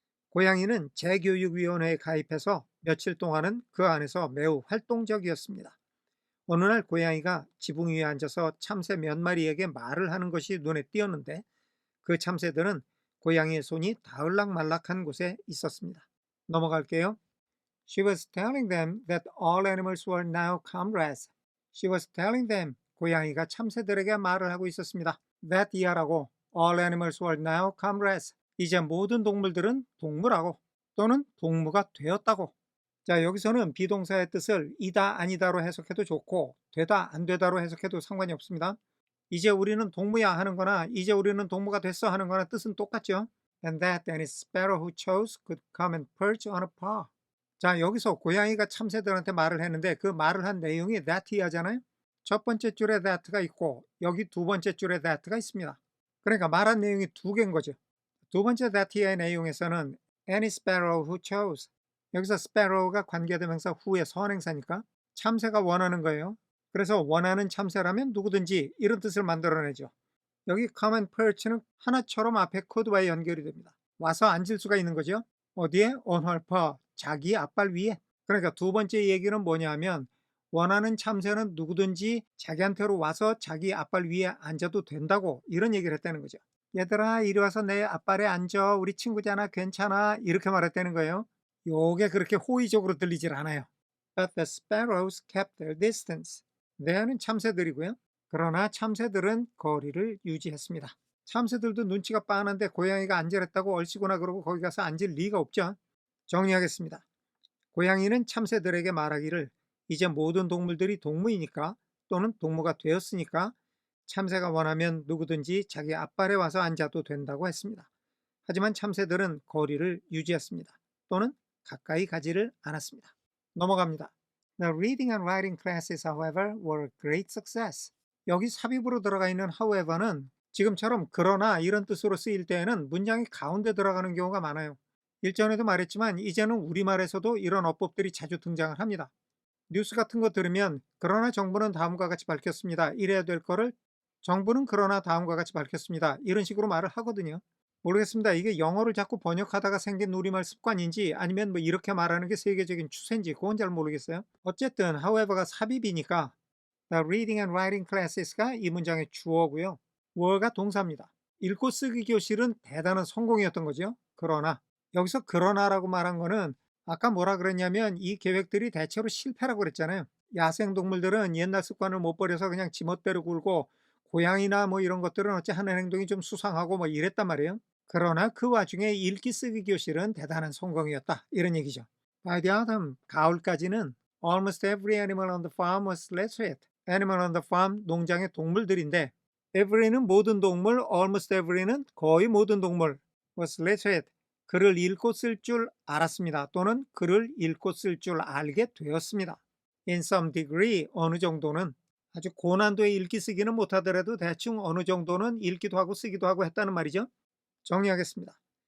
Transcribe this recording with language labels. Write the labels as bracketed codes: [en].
[ko] 고양이는 재교육위원회에 가입해서 며칠 동안은 그 안에서 매우 활동적이었습니다. 어느 날 고양이가 지붕 위에 앉아서 참새 몇 마리에게 말을 하는 것이 눈에 띄었는데 그 참새들은 고양이의 손이 닿을락말락한 곳에 있었습니다. 넘어갈게요. [en] She was telling them that all animals were now comrades. She was telling them, [ko] 고양이가 참새들에게 말을 하고 있었습니다. [en] That [ko] 이하라고, [en] all animals were now comrades. [ko] 이제 모든 동물들은 동물하고 또는 동무가 되었다고. 자, 여기서는 비동사의 뜻을 이다, 아니다로 해석해도 좋고 되다, 안 되다로 해석해도 상관이 없습니다. 이제 우리는 동무야 하는 거나 이제 우리는 동무가 됐어 하는 거나 뜻은 똑같죠. [en] And that any sparrow who chose could come and perch on a paw. [ko] 자, 여기서 고양이가 참새들한테 말을 했는데 그 말을 한 내용이 that 하잖아요. 첫 번째 줄에 that가 있고 여기 두 번째 줄에 that가 있습니다. 그러니까 말한 내용이 두 개인 거죠. 두 번째 that의 내용에서는 [en] any sparrow who chose. [ko] 여기서 sparrow가 관계대명사 후의 선행사니까 참새가 원하는 거예요. 그래서 원하는 참새라면 누구든지 이런 뜻을 만들어내죠. 여기 [en] come and perch [ko] 는 하나처럼 앞에 could와 연결이 됩니다. 와서 앉을 수가 있는 거죠. 어디에? [en] on her paw, [ko] 자기 앞발 위에. 그러니까 두 번째 얘기는 뭐냐 하면 원하는 참새는 누구든지 자기한테로 와서 자기 앞발 위에 앉아도 된다고 이런 얘기를 했다는 거죠. 얘들아 이리 와서 내 앞발에 앉아, 우리 친구잖아, 괜찮아, 이렇게 말했다는 거예요. 요게 그렇게 호의적으로 들리질 않아요. [en] But the sparrows kept their distance. [ko] there는 참새들이고요. 그러나 참새들은 거리를 유지했습니다. 참새들도 눈치가 빤한데 고양이가 앉으랬다고 얼씨구나 그러고 거기 가서 앉을 리가 없죠. 정리하겠습니다. 고양이는 참새들에게 말하기를 이제 모든 동물들이 동무이니까 또는 동무가 되었으니까 참새가 원하면 누구든지 자기 앞발에 와서 앉아도 된다고 했습니다. 하지만 참새들은 거리를 유지했습니다. 또는 가까이 가지를 않았습니다. 넘어갑니다. [en] The reading and writing classes, however, were a great success. [ko] 여기 삽입으로 들어가 있는 however는 지금처럼 그러나 이런 뜻으로 쓰일 때에는 문장이 가운데 들어가는 경우가 많아요. 일전에도 말했지만 이제는 우리말에서도 이런 어법들이 자주 등장을 합니다. 뉴스 같은 거 들으면 그러나 정부는 다음과 같이 밝혔습니다. 이래야 될 거를 정부는 그러나 다음과 같이 밝혔습니다. 이런 식으로 말을 하거든요. 모르겠습니다. 이게 영어를 자꾸 번역하다가 생긴 우리말 습관인지 아니면 뭐 이렇게 말하는 게 세계적인 추세인지 그건 잘 모르겠어요. 어쨌든 however가 삽입이니까 [en] The reading and writing classes [ko] 가 이 문장의 주어고요. were가 동사입니다. 읽고 쓰기 교실은 대단한 성공이었던 거죠. 그러나 여기서 그러나라고 말한 거는 아까 뭐라 그랬냐면 이 계획들이 대체로 실패라고 그랬잖아요. 야생동물들은 옛날 습관을 못 버려서 그냥 지멋대로 굴고 고양이나 뭐 이런 것들은 어째 하는 행동이 좀 수상하고 뭐 이랬단 말이에요. 그러나 그 와중에 읽기 쓰기 교실은 대단한 성공이었다. 이런 얘기죠. [en] By the autumn, [ko] 가을까지는 [en] almost every animal on the farm was literate. Animal on the farm, [ko] 농장의 동물들인데 every는 모든 동물, almost every는 거의 모든 동물 [en] was literate. [ko] 글을 읽고 쓸 줄 알았습니다. 또는 글을 읽고 쓸 줄 알게 되었습니다. [en] In some degree, [ko] 어느 정도는 아주 고난도의 읽기 쓰기는 못하더라도 대충 어느 정도는 읽기도 하고 쓰기도 하고 했다는 말이죠. 정리하겠습니다.